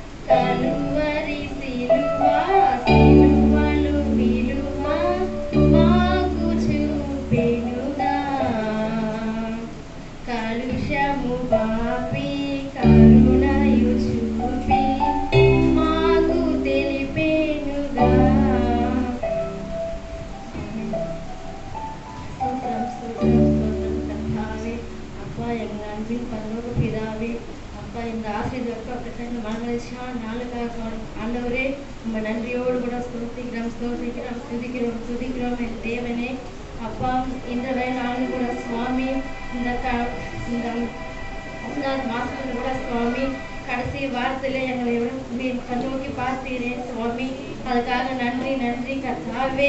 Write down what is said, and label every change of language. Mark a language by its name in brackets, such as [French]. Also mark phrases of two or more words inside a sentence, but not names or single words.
[Telugu] కలువరి సిలువ సిలువలు విలువ మాకు చూపెనుగా కలుషము పాపి కరుణయు చూపి మాకు తెలిపెనుగా. స్తోత్రం స్తోత్రం స్తోత్రం கர்த்தாவே. [Tamil] அப்பா எங்கள் அன்பின் பரலோக பிதாவே, அப்பா இந்த ஆசீர்வாதப்பட்ட மனமகிழ்ச்சியான நாளுக்காக ஆண்டவரே உங்க நன்றியோடு கூட ஸ்தோத்திக்கிறோம் துதிக்கிறோம் என் தேவனே. அப்பா இந்த நாளில் கூட சுவாமி இந்த மாசத்துல கூட சுவாமி கடைசி வாரத்துல எங்களை கண்ணோக்கி பார்த்தீரேன் சுவாமி, அதுக்காக நன்றி நன்றி கர்த்தாவே.